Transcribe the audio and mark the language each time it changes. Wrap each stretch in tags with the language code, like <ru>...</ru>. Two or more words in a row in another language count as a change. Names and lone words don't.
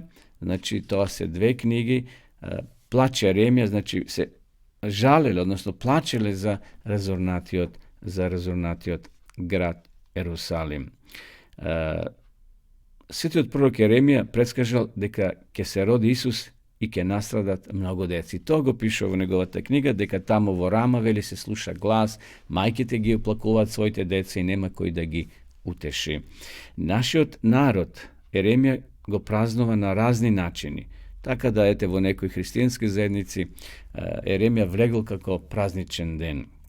<mk>Значи, тоа се 2 книги. Плач Еремија, значи се жалеле, односно плачеле за разорнатиот град Ерусалим. Светиот пророк Еремија предскажал дека ќе се роди Исус и ќе настрадат многу деци. To го пише во неговата книга, дека тамо во Рама, вели, се слуша глас, мајките ги оплакуваат своите деца и нема кој да ги утеши. Нашиот народ, Еремија го празнува на разни начини. Така да, ете, во некои христијански заедници Еремија влегол како празничен ден.</mk>